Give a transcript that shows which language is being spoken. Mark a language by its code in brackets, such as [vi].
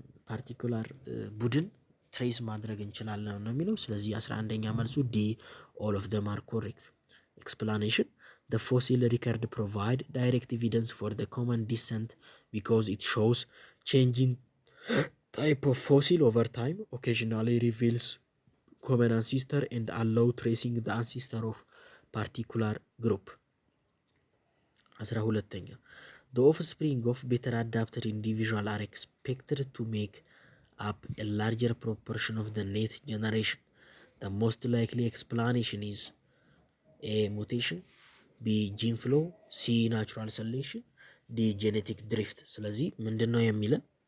[am] ፓርቲኩላር ቡድን ትሬስ ማድረግ እንችላለን ነው የሚለው። ስለዚህ 11ኛ መልሱ ዲ [en] ኦል ኦፍ ደም አር ኮሬክት። ኤክስፕላኔሽን the fossil record provide direct evidence for the common descent because it shows changing type of fossil over time, occasionally reveals common ancestor and allow tracing the ancestor of particular group. 12ኛ the offspring of better adapted individual are expected to make up a larger proportion of the net generation. The most likely explanation is A mutation, ቢ ጂን ፍሎ፣ ሲ ናቹራል ሰሌክሽን፣ ዲ ጄኔቲክ ድሪፍት። [am] ስለዚህ ምንድን ነው የሚለን